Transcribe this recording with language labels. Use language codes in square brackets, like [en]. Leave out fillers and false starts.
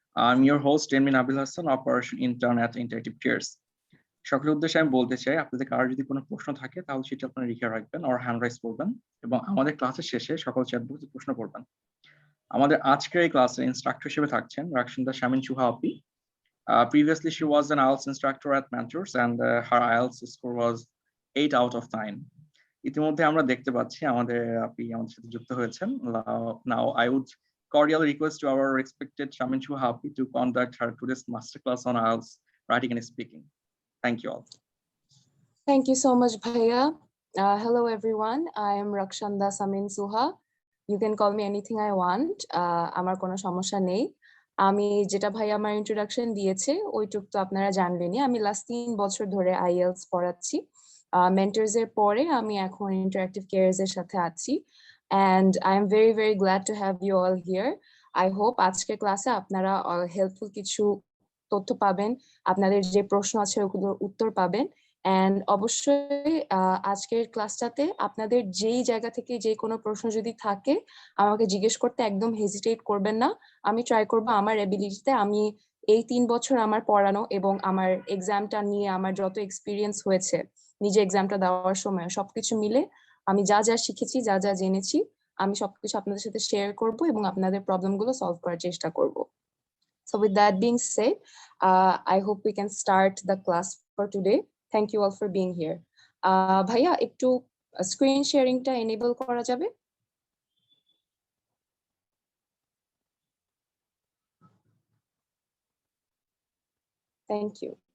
[en] আমি your host MN Abil Hasan, operation intern at interactive Peers. [bn] সকলের উদ্দেশ্যে আমি বলতে চাই, আপনাদের কারো যদি কোনো প্রশ্ন থাকে তাহলে সেটা আপনারা লিখে রাখবেন আর হ্যান্ড রাইজ করবেন এবং আমাদের ক্লাসের শেষে সকল চ্যাট বক্সে প্রশ্ন করবেন। আমাদের আজকের এই ক্লাসে ইনস্ট্রাক্টর হিসেবে থাকছেন রাকসিন্দা শামিন সুহা আপি। [en] Previously, she was an IELTS instructor at Mentors and her IELTS score was 8 out of 9. [bn] ইতিমধ্যে আমরা দেখতে পাচ্ছি আমাদের আপনি আমাদের সাথে যুক্ত হয়েছেন। [en] Now I would cordially request to our respected Shamin Shuhapi to conduct her today's masterclass on IELTS writing and speaking. Thank you all. Thank you so much, Bhaiya. Hello, everyone. I am Rakshanda Samin Suha. You can call me anything I want. [bn] আমার কোনো সমস্যা নেই। আমি যেটা ভাইয়া আমার introduction দিয়েছে ওইটুক তো আপনারা জানবেনই। আমি লাস্ট 3 বছর ধরে আইএলটিএস পড়াচ্ছি। মেন্টরস এর পরে আমি এখন ইন্টারঅ্যাক্টিভ কেয়ারস এর সাথে আছি। [en] And I am very, very glad to have you all here. I hope [bn] আজকের ক্লাসে আপনারা হেল্পফুল কিছু তথ্য পাবেন, আপনাদের যে প্রশ্ন আছে ওগুলোর উত্তর পাবেন। এন্ড অবশ্যই আজকের ক্লাসটাতে আপনাদের যেই জায়গা থেকে যে কোনো প্রশ্ন যদি থাকে আমাকে জিজ্ঞেস করতে একদম হেজিটেট করবেন না। আমি ট্রাই করব আমার এবিলিটিতে, আমি এই 3 বছর আমার পড়ানো এবং আমার এক্সামটা নিয়ে আমার যত এক্সপিরিয়েন্স হয়েছে নিজে এক্সামটা দেওয়ার সময় সবকিছু মিলে আমি যা যা শিখেছি, যা যা জেনেছি, আমি সবকিছু আপনাদের সাথে শেয়ার করব এবং আপনাদের প্রবলেমগুলো সলভ করার চেষ্টা করব। [en] So with that being said, I hope we can start the class for today. Thank you all for being here. [bn] ভাইয়া একটু স্ক্রিন শেয়ারিংটা এনেবল করা যাবে? [en] Thank you.